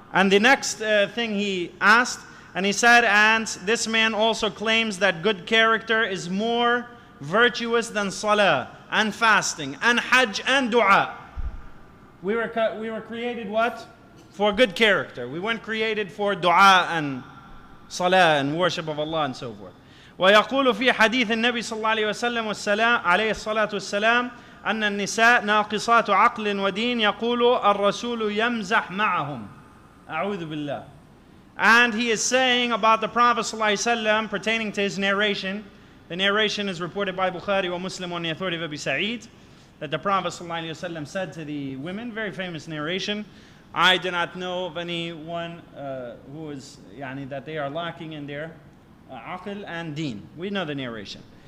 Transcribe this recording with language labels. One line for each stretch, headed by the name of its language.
English: And the next thing he asked, and he said, and this man also claims that good character is more virtuous than salah and fasting and hajj and dua. We were created what? For good character. We weren't created for dua and salah and worship of Allah and so forth.
Arabic: ويقول في حديث النبي صلى الله عليه وسلم والسلام عليه الصلاة والسلام أن النساء ناقصات عقل ودين يقول الرسول يمزح معهم أعوذ بالله.
English: And he is saying about the Prophet
Arabic: صلى الله عليه وسلم
English: pertaining to his narration. The narration is reported by Bukhari wa Muslim on the authority of Abi Sa'id, that the Prophet
Arabic: صلى الله عليه وسلم
English: said to the women, very famous narration, I do not know of anyone who is that they are lacking in their aql and deen. We know the narration.